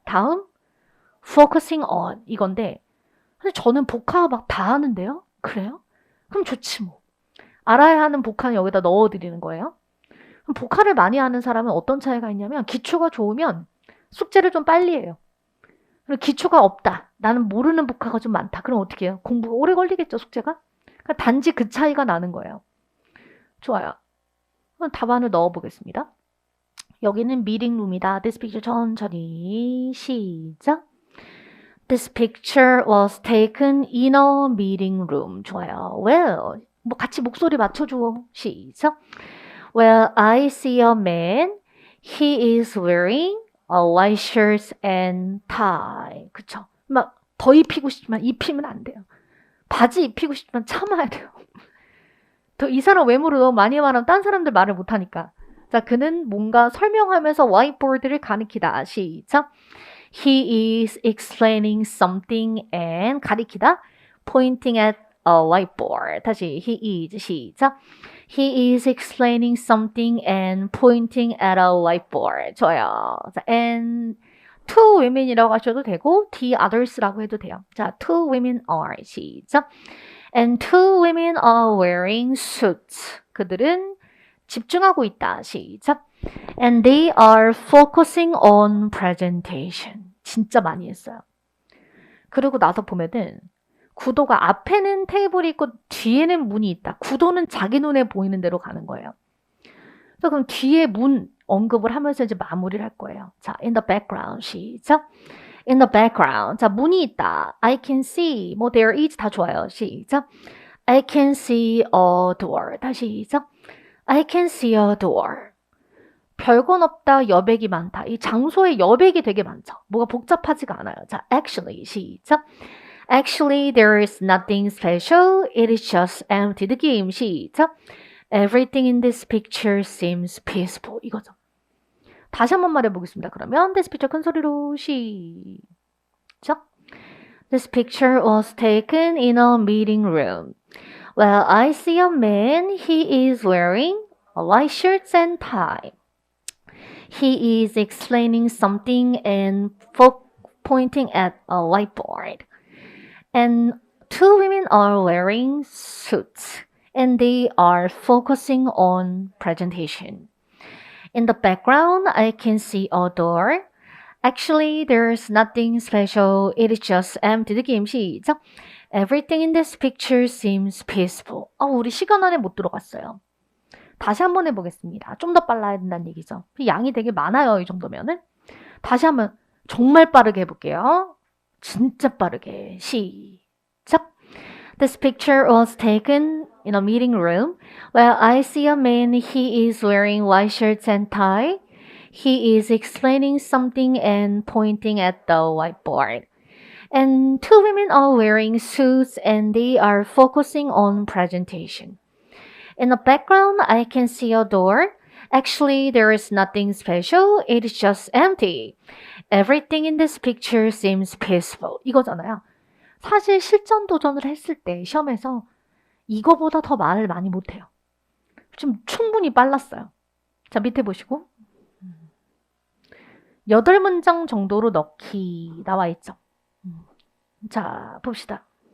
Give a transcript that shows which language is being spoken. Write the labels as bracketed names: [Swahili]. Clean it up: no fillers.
[English] 다음 focusing on. [Korean] 이건데 근데 저는 복화 막 다 하는데요? 그래요? 그럼 좋지 뭐. 알아야 하는 복화는 여기다 넣어드리는 거예요. 그럼 복화를 많이 하는 사람은 어떤 차이가 있냐면 기초가 좋으면 숙제를 좀 빨리 해요. 그리고 기초가 없다. 나는 모르는 복화가 좀 많다. 그럼 어떻게 해요? 공부가 오래 걸리겠죠, 숙제가? 그러니까 단지 그 차이가 나는 거예요. 좋아요. 그럼 답안을 넣어보겠습니다. 여기는 미팅룸이다. This picture 천천히 시작. [English] This picture was taken in a meeting room. [Korean] 좋아요. Well, 뭐 같이 목소리 맞춰줘. [English] 시작. Well, I see a man. He is wearing a white shirt and tie. [Korean] 그쵸? 막 더 입히고 싶지만 입히면 안 돼요. 바지 입히고 싶지만 참아야 돼요. 더 이 사람 외모를 너무 많이 말하면 딴 사람들 말을 못하니까. 자, 그는 뭔가 설명하면서 화이트보드를 가리키다. 시작. [English] He is explaining something and 가리키다. Pointing at a whiteboard. 다시 he is. 시작. He is explaining something and pointing at a whiteboard. [Korean] 좋아요. 자, and two women 이라고 하셔도 되고 the others 라고 해도 돼요. [English] 자, two women are. 시작. And two women are wearing suits. [Korean] 그들은 집중하고 있다. 시작. [English] And they are focusing on presentation. [Korean] 진짜 많이 했어요. 그리고 나서 보면은 구도가 앞에는 테이블이 있고 뒤에는 문이 있다. 구도는 자기 눈에 보이는 대로 가는 거예요. 그래서 그럼 뒤에 문 언급을 하면서 이제 마무리를 할 거예요. [English] 자, in the background. 시작. In the background. [Korean] 자, 문이 있다. I can see. 뭐 there is 다 좋아요. [English] 시작. I can see a door. 다시 시작. I can see a door. 별건 없다. 여백이 많다. [Korean] 이 장소에 여백이 되게 많죠. 뭐가 복잡하지가 않아요. 자, actually. 시작. [English] Actually, there is nothing special. It is just empty. 느낌. 시작. Everything in this picture seems peaceful. [Korean] 이거죠. 다시 한번 말해보겠습니다. 그러면 this picture 큰 소리로 시작. [English] This picture was taken in a meeting room. Well, I see a man. He is wearing a white shirt and tie. He is explaining something and pointing at a whiteboard. And two women are wearing suits. And they are focusing on presentation. In the background, I can see a door. Actually, there's nothing special. It is just empty. 느낌 시작. Everything in this picture seems peaceful. [Korean] 우리 시간 안에 못 들어갔어요. 다시 한번 해보겠습니다. 좀 더 빨라야 된다는 얘기죠. 양이 되게 많아요. 이 정도면은. 다시 한번 정말 빠르게 해볼게요. 진짜 빠르게. 시작. [English] This picture was taken in a meeting room. Well, I see a man. He is wearing white shirts and tie. He is explaining something and pointing at the whiteboard. And two women are wearing suits and they are focusing on presentation. In the background, I can see a door. Actually, there is nothing special. It is just empty. Everything in this picture seems peaceful. [Korean] 이거잖아요. 사실 실전 도전을 했을 때 시험에서 이거보다 더 말을 많이 못해요. 좀 충분히 빨랐어요. 자, 밑에 보시고 8문장 정도로 넣기 나와 있죠. 자, 봅시다.